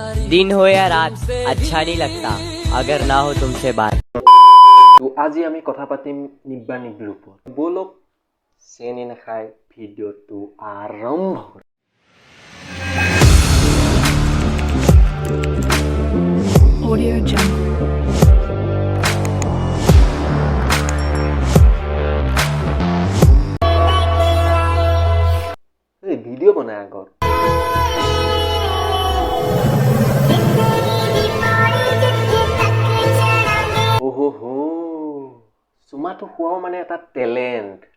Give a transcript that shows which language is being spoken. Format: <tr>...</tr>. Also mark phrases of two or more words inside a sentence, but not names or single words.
<hi>दिन हो या रात अच्छा नहीं लगता अगर ना हो तुमसे बात।</hi> <as>তো আজি আমি কথা পাতিম নিব্বা নিব্বিৰ ওপৰত। বলক চেনি নাখাই ভিডিঅ'টো আৰম্ভ কৰোঁ। Audio Jungle. এই ভিডিঅ' বনাই আগত ওহো চুমাটো খোৱাও মানে এটা টেলেণ্ট।</as>